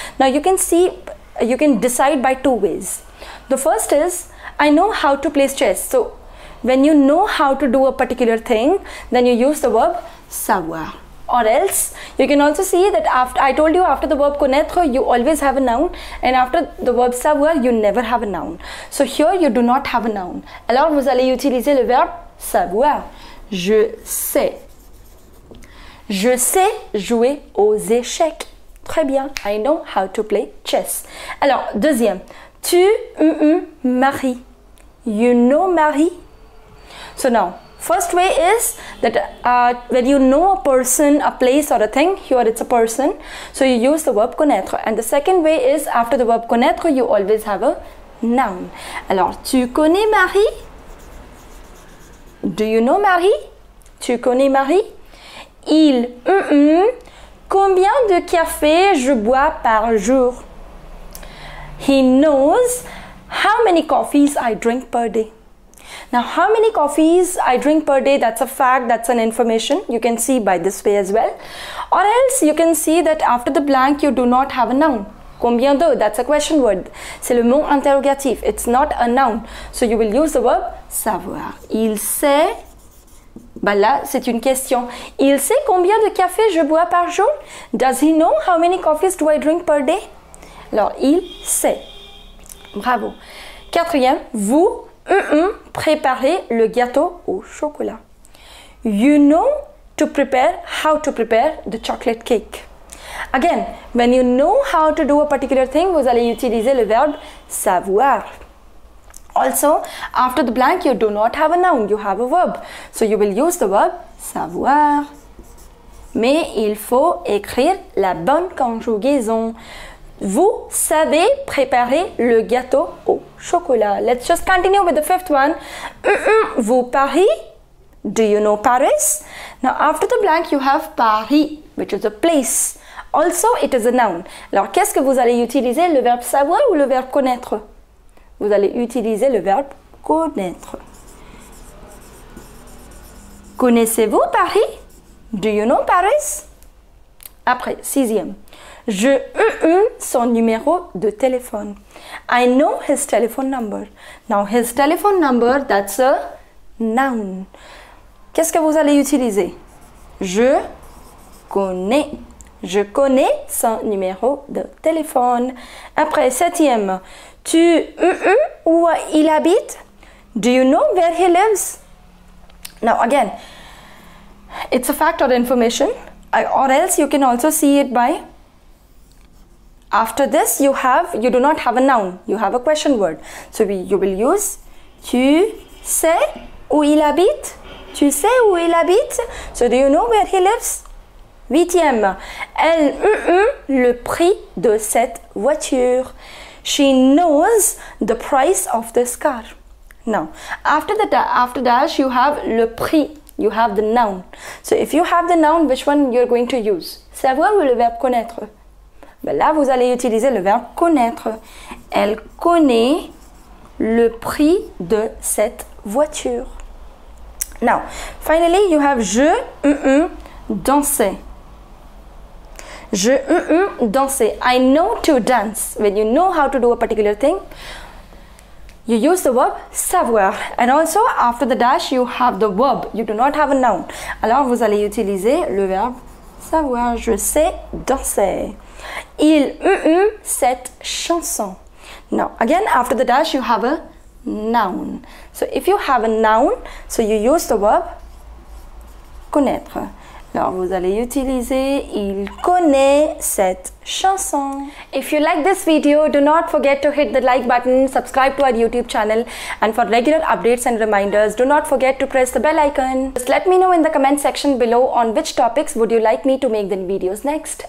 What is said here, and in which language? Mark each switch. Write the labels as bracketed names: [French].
[English] Now you can see, you can decide by two ways. The first is, I know how to play chess. So, when you know how to do a particular thing, then you use the verb savoir. Or else, you can also see that after, I told you after the verb connaître, you always have a noun. And after the verb savoir, you never have a noun. So, here you do not have a noun. [French] Alors, vous allez utiliser le verbe savoir. Je sais. Je sais jouer aux échecs. Très bien. [English] I know how to play chess. [French] Alors, deuxième. [English] Tu, Marie. You know Marie. So now, first way is that when you know a person, a place, or a thing, here it's a person. So you use the verb connaître. And the second way is after the verb connaître, you always have a noun. [French] Alors, tu connais Marie? [English] Do you know Marie? [French] Tu connais Marie? Il, combien de café je bois par jour? [English] He knows how many coffees I drink per day. Now, how many coffees I drink per day, that's a fact, that's an information. You can see by this way as well. Or else you can see that after the blank, you do not have a noun. [French] Combien de, [English] that's a question word. [French] C'est le mot interrogatif. [English] It's not a noun. So you will use the verb savoir. [French] Il sait, bah là, c'est une question. Il sait combien de café je bois par jour? [English] Does he know how many coffees do I drink per day? [French] Alors, il sait. Bravo. Quatrième, vous, préparez le gâteau au chocolat. [English] You know how to prepare the chocolate cake. Again, when you know how to do a particular thing, [French] vous allez utiliser le verbe savoir. [English] Also, after the blank, you do not have a noun, you have a verb. So you will use the verb savoir. [French] Mais il faut écrire la bonne conjugaison. Vous savez préparer le gâteau au chocolat. [English] Let's just continue with the fifth one. Vous Paris? Do you know Paris? Now, after the blank, you have Paris, which is a place. Also, it is a noun. [French] Alors, qu'est-ce que vous allez utiliser? Le verbe savoir ou le verbe connaître? Vous allez utiliser le verbe connaître. Connaissez-vous Paris? [English] Do you know Paris? [French] Après, sixième. Je son numéro de téléphone. [English] I know his telephone number. Now, his telephone number, that's a noun. [French] Qu'est-ce que vous allez utiliser? Je connais. Je connais son numéro de téléphone. Après, septième. Tu, où il habite? [English] Do you know where he lives? Now, again, it's a fact or information. Or else you can also see it by, after this you do not have a noun, you have a question word. So you will use [French] tu sais où il habite? Tu sais où il habite? [English] So do you know where he lives? [French] Huitième, elle, le prix de cette voiture. [English] She knows the price of this car. Now, after dash you have le prix. You have the noun. So if you have the noun, which one you're going to use? [French] Savoir ou le verbe connaître? Ben là, vous allez utiliser le verbe connaître. Elle connaît le prix de cette voiture. [English] Now, finally, you have je, danser. [French] Je, danser. [English] I know to dance. When you know how to do a particular thing, you use the verb savoir. And also, after the dash, you have the verb. You do not have a noun. [French] Alors, vous allez utiliser le verbe savoir. Je sais danser. Il, cette chanson. [English] Now, again, after the dash, you have a noun. So, if you have a noun, so you use the verb connaître. [French] Alors, vous allez utiliser il connaît cette chanson. [English] If you like this video, do not forget to hit the like button, subscribe to our YouTube channel, and for regular updates and reminders, do not forget to press the bell icon. Just let me know in the comment section below on which topics would you like me to make the videos next.